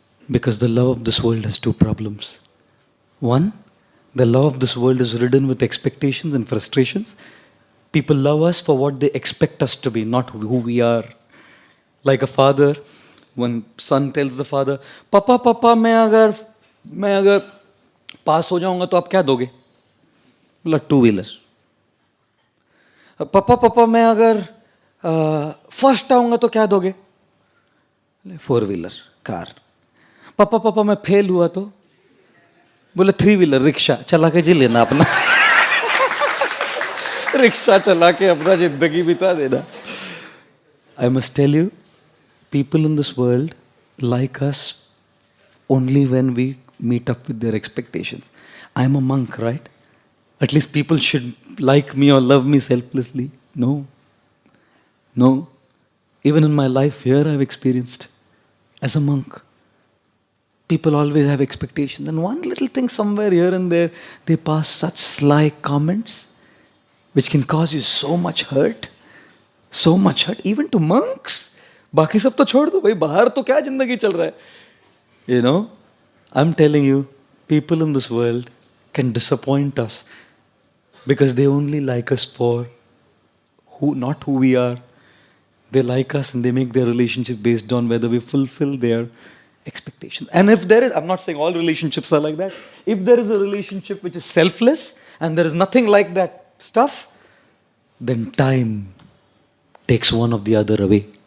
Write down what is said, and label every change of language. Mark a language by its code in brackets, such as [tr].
[en] Because the love of this world has two problems. One, the love of this world is ridden with expectations and frustrations. People love us for what they expect us to be, not who we are. Like a father, when son tells the father, Papa, Papa, [hi] मैं अगर पास हो जाऊंगा तो आप क्या दोगे? बोला 2-wheeler. पापा पापा मैं अगर फर्स्ट आऊंगा तो क्या दोगे? 4-wheeler, car. पापा पापा मैं फेल हुआ तो? बोले 3-wheeler, रिक्शा. चला के जी लेना अपना. रिक्शा चला के अपना जिंदगी बिता देना. [en] I must tell you, people in this world like us only when we meet up with their expectations. I'm a monk, right? At least people should like me or love me selflessly. No. No. Even in my life here I've experienced as a monk. People always have expectations. And one little thing somewhere here and there, they pass such sly comments which can cause you so much hurt. So much hurt. Even to monks. [hi] बाकी सब तो छोड़ दो भाई, बाहर तो क्या जिंदगी चल रहा है? [en] I'm telling you, people in this world can disappoint us because they only like us for not who we are. They like us and they make their relationship based on whether we fulfill their expectations. And if there is, I'm not saying all relationships are like that. If there is a relationship which is selfless and there is nothing like that stuff, then time takes one of the other away.